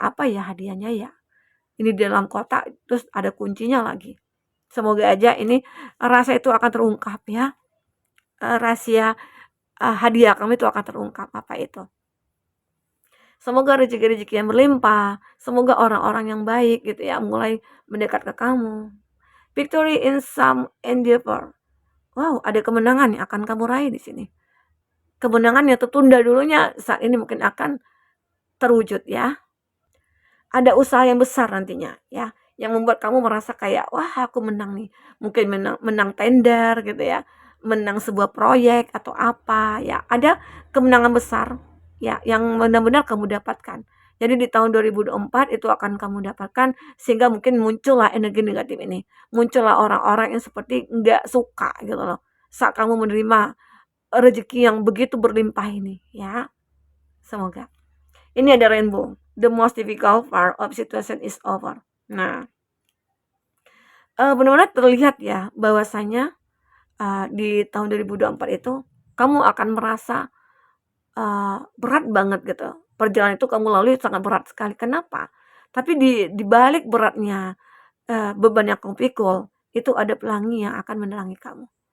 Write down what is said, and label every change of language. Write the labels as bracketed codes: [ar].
[id] Apa ya hadiahnya ya? Ini di dalam kotak terus ada kuncinya lagi. Semoga aja ini rasa itu akan terungkap ya. Rahasia hadiah kamu itu akan terungkap apa itu. Semoga rezeki-rezeki yang berlimpah, semoga orang-orang yang baik gitu ya mulai mendekat ke kamu. [en] Victory in some endeavor. [id] Wow, ada kemenangan yang akan kamu raih di sini. Kemenangan yang tertunda dulunya saat ini mungkin akan terwujud ya. Ada usaha yang besar nantinya ya, yang membuat kamu merasa kayak wah aku menang nih. Mungkin menang tender gitu ya, menang sebuah proyek atau apa ya. Ada kemenangan besar ya yang benar-benar kamu dapatkan. Jadi di tahun 2024 itu akan kamu dapatkan sehingga mungkin muncullah energi negatif ini. Muncullah orang-orang yang seperti nggak suka gitu loh. Saat kamu menerima rezeki yang begitu berlimpah ini ya. Semoga. Ini ada rainbow. [en] The most difficult part of situation is over. [id] Nah, benar-benar terlihat ya bahwasanya di tahun 2024 itu kamu akan merasa berat banget gitu. Perjalanan itu kamu lalui sangat berat sekali. Kenapa? Tapi di balik beratnya beban yang kamu pikul, itu ada pelangi yang akan menerangi kamu.